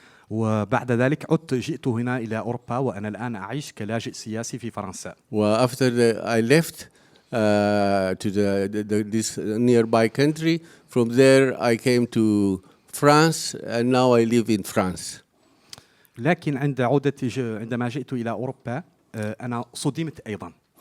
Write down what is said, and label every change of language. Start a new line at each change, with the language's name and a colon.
Arabic: وبعد ذلك جئت هنا إلى أوروبا وأنا الآن أعيش كلاجئ سياسي في فرنسا.
English: After I left to this nearby country, from there I came to France and now I live in France.
Arabic: لكن عندما جئت إلى أوروبا أنا صدمت أيضا.